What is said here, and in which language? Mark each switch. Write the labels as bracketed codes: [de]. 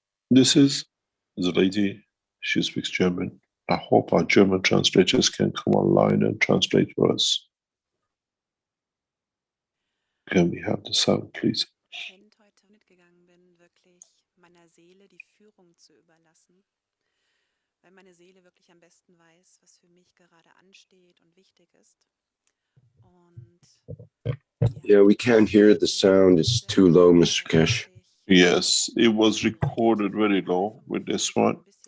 [en] This is the lady, she speaks German. I hope our German translators can come online and translate for us. Can we have the sound, please? [de] Gegangen bin, wirklich meiner Seele die Führung zu überlassen, weil meine Seele wirklich am besten weiß, was für mich gerade ansteht und wichtig ist. Und [en] yeah, we can't hear the sound. It's too low, Mr. Kesh. Yes, it was recorded very low with this one.